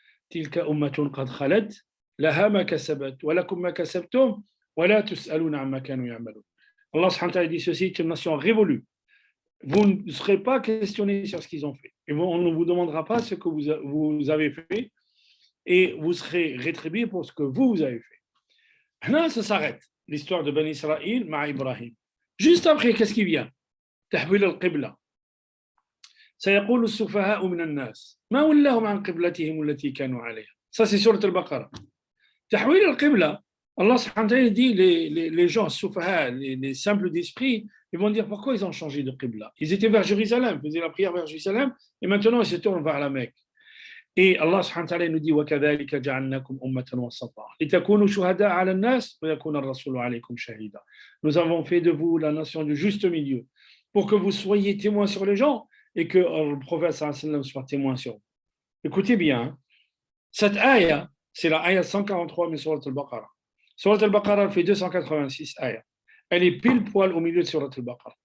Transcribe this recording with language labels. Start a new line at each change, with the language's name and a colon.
Arabic: تلك أمة قد خلت لها ما كسبت ولكم ما كسبتم ولا تسألون عما كانوا يعملون.
French: Allah subhanahu wa ta'ala dit ceci est une nation révolue. Vous ne serez pas questionnés sur ce qu'ils ont fait. Et on ne vous demandera pas ce que vous avez fait et vous serez rétribués pour ce que vous avez fait. Là, ça s'arrête. L'histoire de Bani Israël, ma Ibrahim. Juste après, qu'est-ce qui vient?
Arabic: تحويل القبلة. سيقول السفهاء من الناس ما ولاهم عن قبلتهم التي كانوا عليها.
French: Ça, c'est sur Al-Baqarah.
Arabic: تحويل القبلة,
French: Allah subhanahu wa ta'ala dit les gens sufaha, les simples d'esprit, ils vont dire pourquoi ils ont changé de qibla. Ils étaient vers Jérusalem, faisaient la prière vers Jérusalem, et maintenant ils se tournent vers la Mecque. Et Allah subhanahu wa ta'ala nous dit
Arabic: وَكَذَلِكَ جَعَلْنَاكُمْ أُمَّةً وَسَطًا لِتَكُونُوا شُهَدَاءَ عَلَى النَّاسِ وَيَكُونَ الرَّسُولُ عَلَيْكُمْ شَهِيدًا.
French: Nous avons fait de vous la nation du juste milieu pour que vous soyez témoins sur les gens et que le prophète sallallahu alayhi wa sallam soit témoin sur vous. Écoutez bien, cette ayah, c'est la ayah 143 de Surat al-Baqarah. Surat al-Baqarah fait 286 ayahs. Elle est pile poil au milieu de Surat al-Baqarah.